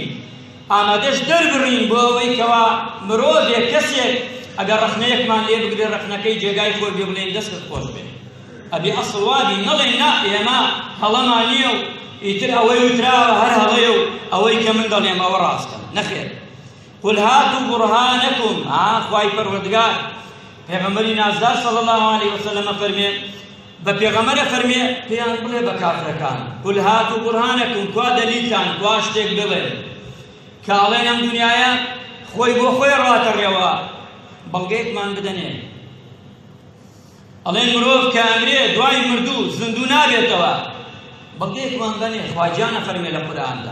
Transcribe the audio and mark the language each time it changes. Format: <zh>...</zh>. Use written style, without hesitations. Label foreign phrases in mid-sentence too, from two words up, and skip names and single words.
<ckb>ئامادەش دەربڕین بۆ ئەوەی کەوا مرۆڤێک کەسێک ئەگەر ڕەخنەیەکمان لێ بگرێ ڕەخنەکەی جێگای خۆی بێ بڵێن دەستت خۆش بێ ئەبێ ئەسڵ وابی نەڵێن نا ئێمە هەڵەمان نییە و ئیتر ئەوەی وتراوە هەر هەڵەیە و ئەوەی کە من دەڵێم ئەوە ڕاستە نەخێر</ckb> <ar>قل هاتوا برهانكم</ar> <ckb>خوای پەروەردگار پێغەمبەری نازدار</ckb> <ar>صلی الله علیه وسلم</ar> <ckb>فەرمێ بە پێغەمبەرە فەرمێ پێیان بڵێ بە کافرەکان</ckb> <ar>قل هاتوا برهانكم</ar> <ckb>کوا دەلیلتان کوا شتێک بڵێ کە ئەڵێن ئەم دنیایە خۆی بۆ خۆی ڕاتەڕێەوە بەڵگەیەکمان بدەنێ ئەڵێن مرۆڤ کە ئەمرێ دوای مردوو زیندوو نابێتەوە بەڵگەیەکمان بەنێ خواجیانە فەرمێ لە قورئاندا</ckb>